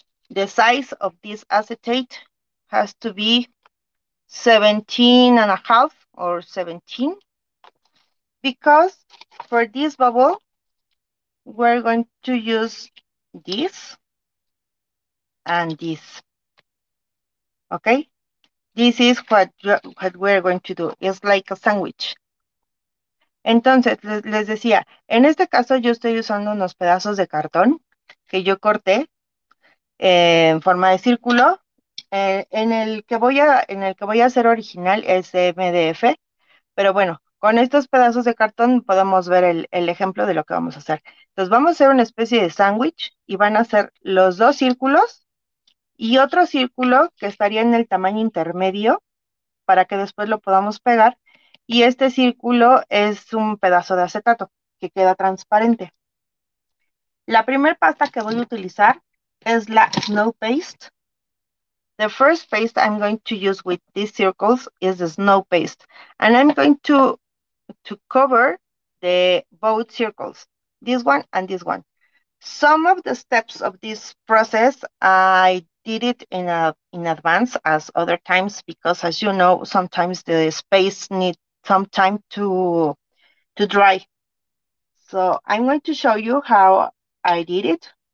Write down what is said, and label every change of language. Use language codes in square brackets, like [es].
[en] The size of this acetate has to be 17 and a half or 17 because for this bubble we're going to use this and this. Okay, this is what we're going to do. It's like a sandwich. [es] Entonces, les decía, en este caso yo estoy usando unos pedazos de cartón que yo corté en forma de círculo. En el que voy a hacer original es de MDF, pero bueno, con estos pedazos de cartón podemos ver el ejemplo de lo que vamos a hacer. Entonces vamos a hacer una especie de sándwich y van a ser los dos círculos y otro círculo que estaría en el tamaño intermedio para que después lo podamos pegar. Y este círculo es un pedazo de acetato que queda transparente. La primera pasta que voy a utilizar es la Snow Paste. [en] The first paste I'm going to use with these circles is the Snow Paste. And I'm going to cover both circles, this one and this one. Some of the steps of this process, I did it in advance as other times because, as you know, sometimes the space needs some time to dry. So I'm going to show you how I did it.